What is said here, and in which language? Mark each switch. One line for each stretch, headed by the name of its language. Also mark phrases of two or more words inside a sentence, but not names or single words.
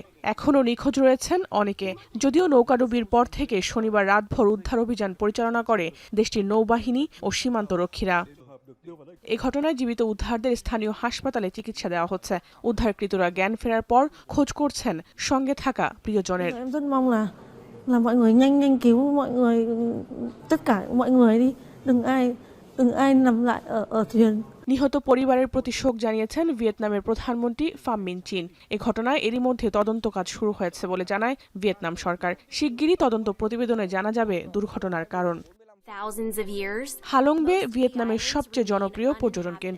Bangla: এখনও নিখোঁজ রয়েছেন অনেকে। যদিও নৌকাডুবির পর থেকে শনিবার রাতভর উদ্ধার অভিযান পরিচালনা করে দেশটির নৌবাহিনী ও সীমান্তরক্ষীরা। এ ঘটনায় জীবিত উদ্ধারদের স্থানীয় হাসপাতালে চিকিৎসা দেওয়া হচ্ছে। উদ্ধারকৃতরা জ্ঞান ফেরার পর খোঁজ করছেন সঙ্গে থাকা প্রিয়জনের।
Vietnamese: là mọi người nhanh nhanh cứu mọi người, tất cả mọi người đi, đừng ai nằm lại ở thuyền।
Bangla: নিহত পরিবারের প্রতি শোক জানিয়েছেন ভিয়েতনামের প্রধানমন্ত্রী ফাম মিন চিন। এ ঘটনায় এরই মধ্যে তদন্ত কাজ শুরু হয়েছে বলে জানায় ভিয়েতনাম সরকার। শিগগিরই তদন্ত প্রতিবেদনে জানা যাবে দুর্ঘটনার কারণ। হালং বে ভিয়েতনামের সবচেয়ে জনপ্রিয় পর্যটন কেন্দ্র।